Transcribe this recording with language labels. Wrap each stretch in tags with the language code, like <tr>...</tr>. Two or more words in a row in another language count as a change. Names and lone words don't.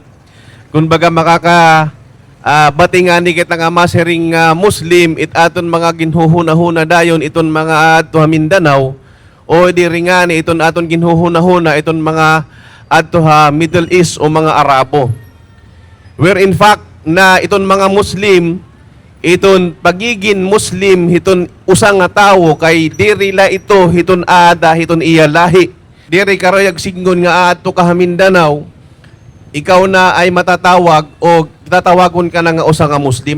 <war>Kumbaga batingani kita nga masiring Muslim it aton mga ginhuhuna-huna dayon iton mga ato Mindanao o diringani iton aton ginhuhuna-huna iton mga adto ha Middle East o mga Arabo.</war> <en>Where in fact</en> <war>na iton mga Muslim, iton pagiging Muslim hiton usang nga tawo kay diri la ito hiton ada hiton iya lahi. Diri karayag signon nga adto ka Mindanao, ikaw na ay matatawag o tatawagon ka na nga usa nga Muslim.</war>